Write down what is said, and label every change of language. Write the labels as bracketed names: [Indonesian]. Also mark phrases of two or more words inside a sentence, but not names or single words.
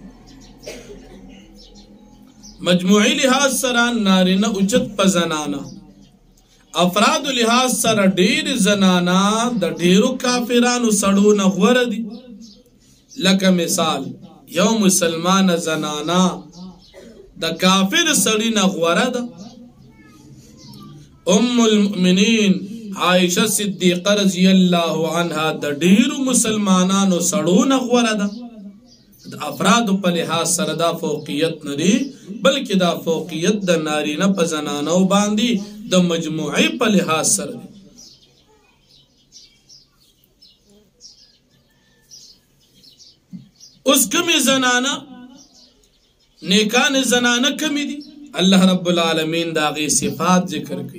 [Pashto] مجموعي لحاظ سره نارینه اوچت په زنانه، افراد لحاظ سره ډیر زنانا د ډیرو کافرانو سړو نه غوره دي. لکه مثال یو مسلمان زنانا د کافر سړی نه غوره ده. ام المؤمنین عائشہ صدیقہ [Arabic] رضی اللہ عنہا [Pashto] د ډیرو مسلمانانو سړو نه غوره ده. د افراد په لحاظ سره دا فوقیت نری، بلکې دا فوقیت د نارینه په زنانو باندې د مجموعي په لحاظ سره دی. اوس کمی زنانه نیکان زنانه کمی دی، [Arabic] الله رب العالمین [Pashto] دا غي صفات ذکر کړي.